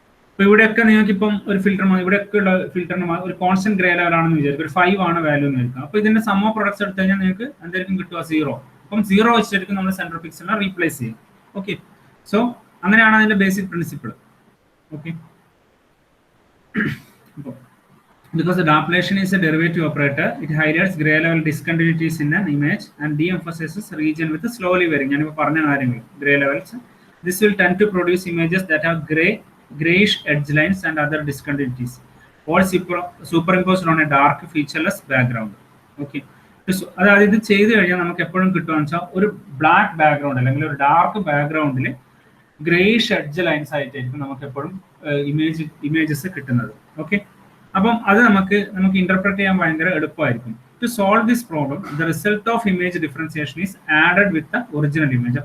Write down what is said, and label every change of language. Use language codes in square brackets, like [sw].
[ml] അപ്പൊ ഇവിടെയൊക്കെ നിങ്ങൾക്ക് ഇപ്പം ഒരു ഫിൽറ്റർ ഇവിടെയൊക്കെ ഉള്ള ഫിൽറ്ററിന് ഒരു കോൺസ്റ്റന്റ് ഗ്രേ ലെവൽ ആണെന്ന് വിചാരിക്കും, ഒരു 5 ആണ് വാല്യൂ എന്ന് വിചാരിക്കും. അപ്പൊ ഇതിന്റെ സം ഓഫ് പ്രൊഡക്ട്സ് എടുത്തു കഴിഞ്ഞാൽ നിങ്ങൾക്ക് എന്തായിരിക്കും കിട്ടുക? 0. അപ്പം 0 വെച്ചിട്ടായിരിക്കും നമ്മൾ സെൻട്രൽ പിക്സലിനെ റീപ്ലേസ് ചെയ്യും. ഓക്കെ, സോ അങ്ങനെയാണ് അതിന്റെ basic principle. Okay, [en] because the Laplacian is a derivative operator, it highlights gray level discontinuities in an image and de-emphasizes region with a slowly varying. [ml] ഞാൻ ഇപ്പോൾ പറഞ്ഞ കാര്യങ്ങൾ [en] gray levels. This will tend to produce images that have grayish edge lines and other discontinuities, all superimposed on a dark featureless background. Okay, [ml] അതായത് ഇത് ചെയ്തു കഴിഞ്ഞാൽ നമുക്ക് എപ്പോഴും കിട്ടുകയെന്ന് വെച്ചാൽ ഒരു ബ്ലാക്ക് ബാക്ക്ഗ്രൗണ്ട് അല്ലെങ്കിൽ ഒരു ഡാർക്ക് ബാക്ക്ഗ്രൗണ്ടിൽ ഗ്രേയിഷ് എഡ്ജ് ലൈൻസ് ആയിട്ടായിരിക്കും നമുക്ക് എപ്പോഴും ഇമേജസ് കിട്ടുന്നത്. ഓക്കെ, അപ്പം അത് നമുക്ക് ഇന്റർപ്രറ്റ് ചെയ്യാൻ ഭയങ്കര എളുപ്പമായിരിക്കും. [en] To solve this problem the result of image differentiation is added with the original image.